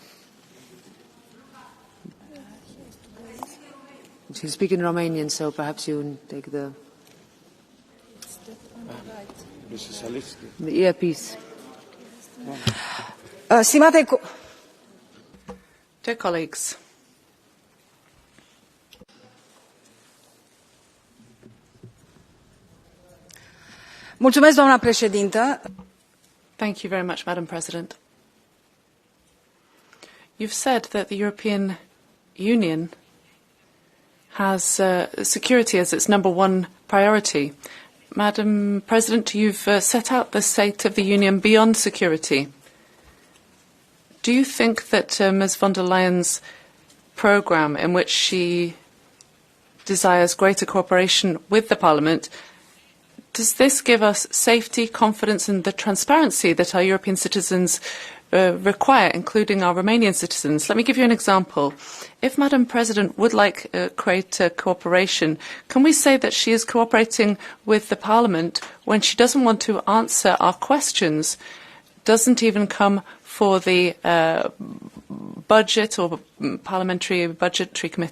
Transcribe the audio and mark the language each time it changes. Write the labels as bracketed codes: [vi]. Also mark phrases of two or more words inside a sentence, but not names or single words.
[en] She's speaking Romanian, so perhaps you take the earpiece. Dear colleagues, [ro] doamna președintă. [en] Thank you very much, Madam President. You've said that the European Union has security as its number one priority. Madam President, you've set out the state of the Union beyond security. Do you think that Ms von der Leyen's programme, in which she desires greater cooperation with the Parliament, does this give us safety, confidence and the transparency that our European citizens require, including our Romanian citizens? Let me give you an example. If Madam President would like greater cooperation, can we say that she is cooperating with the Parliament when she doesn't want to answer our questions, doesn't even come for the budget or Parliamentary Budgetary Committee?